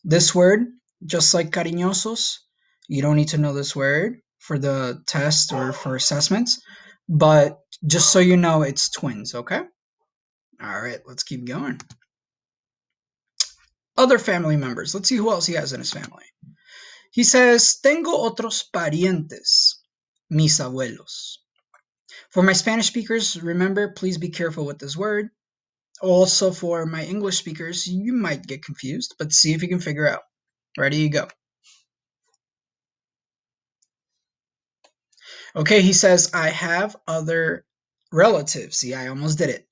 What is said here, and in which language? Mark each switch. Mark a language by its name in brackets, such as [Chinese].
[English] This word, just like cariñosos, you don't need to know this word for the test or for assessments, but just so you know, it's twins, okay? All right, let's keep going. Other family members. Let's see who else he has in his family. He says, [Spanish] Tengo otros parientes, mis abuelos. [English] For my Spanish speakers, remember, please be careful with this word. Also, for my English speakers, you might get confused, but see if you can figure out. Ready, you go. Okay, he says, I have other relatives. See, I almost did it.